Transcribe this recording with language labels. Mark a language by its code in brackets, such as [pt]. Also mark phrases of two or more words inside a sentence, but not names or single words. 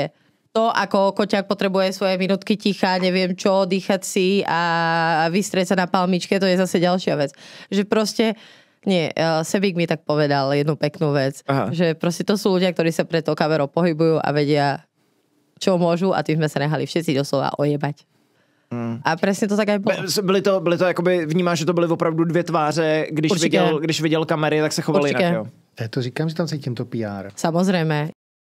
[sk] To, ako koťák potrebuje svoje minútky ticha, neviem čo, dýchať si a vystrieť sa na palmičke, to je zase ďalšia vec. Že proste nie, Sebík mi tak povedal jednu peknú vec, že proste to sú ľudia, ktorí sa pred tou kamerou pohybujú a vedia, čo môžu a tým sme sa nehali všetci doslova ojebať. A presne to tak aj bolo. [cs] Byly to jakoby, vnímáš, že to byly opravdu dvě tváře, když viděl kamery, tak se chovali jinak, jo? Já to říkám, že tam cítím to PR. [sk] Samozrejme.